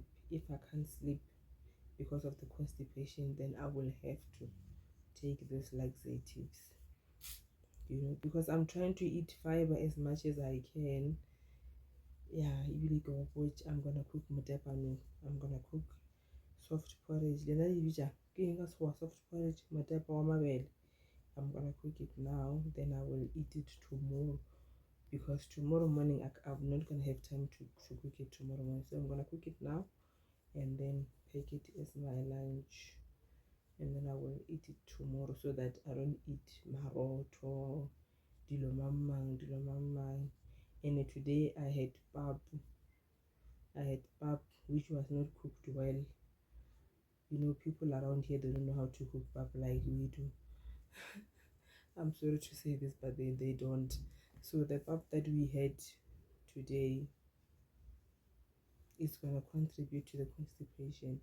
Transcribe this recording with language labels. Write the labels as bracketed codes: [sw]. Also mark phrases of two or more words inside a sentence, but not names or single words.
[en] If I can't sleep because of the constipation, then I will have to take those laxatives. You know, because I'm trying to eat fiber as much as I can. Yeah, you go watch. I'm gonna cook mutepano. I'm gonna cook soft porridge. Then I soft porridge [nso] mutepa wa mabele. [en] I'm gonna cook it now, then I will eat it tomorrow, because tomorrow morning I'm not gonna have time to cook it tomorrow morning. So I'm gonna cook it now and then take it as my lunch, and then I will eat it tomorrow, so that I don't eat maroto, [nso] dilo mamang, [en] And today I had pap. Which was not cooked well. You know, people around here, they don't know how to cook pap like we do. I'm sorry to say this, but they don't. So the pap that we had today is gonna contribute to the constipation.